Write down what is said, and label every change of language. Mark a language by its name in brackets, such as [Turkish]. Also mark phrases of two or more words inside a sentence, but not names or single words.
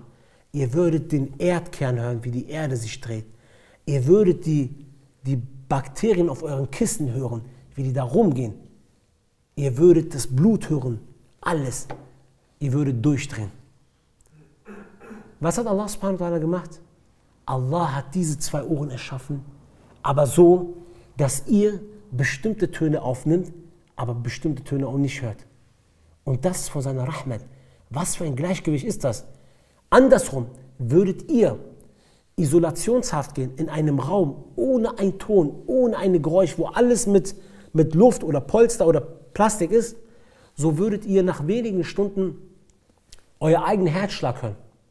[German] Ihr würdet den Erdkern hören, wie die Erde sich dreht. Ihr würdet die Bakterien auf euren Kissen hören, wie die da rumgehen. Ihr würdet das Blut hören, alles. Ihr würdet durchdrehen. Was hat [Arabic] الله سبحانه وتعالى [German] gemacht? Allah hat diese zwei Ohren erschaffen, aber so, dass ihr bestimmte Töne aufnimmt, aber bestimmte Töne auch nicht hört. Und das ist von seiner Rahmat. Was für ein Gleichgewicht ist das? Andersrum, würdet ihr isolationshaft gehen in einem Raum ohne einen Ton, ohne ein Geräusch, wo alles mit Luft oder Polster oder Plastik ist, so würdet ihr nach wenigen Stunden euer eigenen Herzschlag hören.